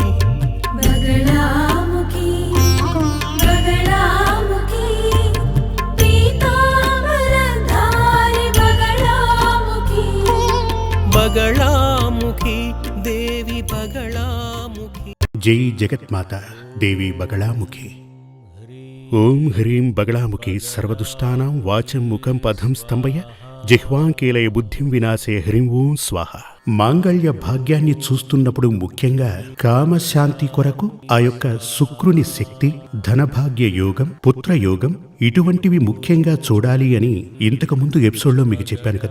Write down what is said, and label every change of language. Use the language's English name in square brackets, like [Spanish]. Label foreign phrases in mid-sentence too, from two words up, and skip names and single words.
[Sanskrit] बगलामुखी बगलामुखी पीतांबरधारी बगलामुखी बगलामुखी देवी बगलामुखी। जय जगन्माता देवी बगलामुखी। ओं ह्रीं बगलामुखी सर्वदुष्टानां वाचं मुखं पदं स्तंभय జిహ్వాంకీలయ బుద్ధిం వినాశే హ్రీం ఓం స్వాహ. [Telugu] మాంగళ్య భాగ్యాన్ని చూస్తున్నప్పుడు ముఖ్యంగా కామశాంతి కొరకు ఆ యొక్క శుక్రుని శక్తి, ధనభాగ్య యోగం, పుత్రయోగం ఇటువంటివి ముఖ్యంగా చూడాలి అని ఇంతకు ముందు ఎపిసోడ్లో మీకు చెప్పాను కదా.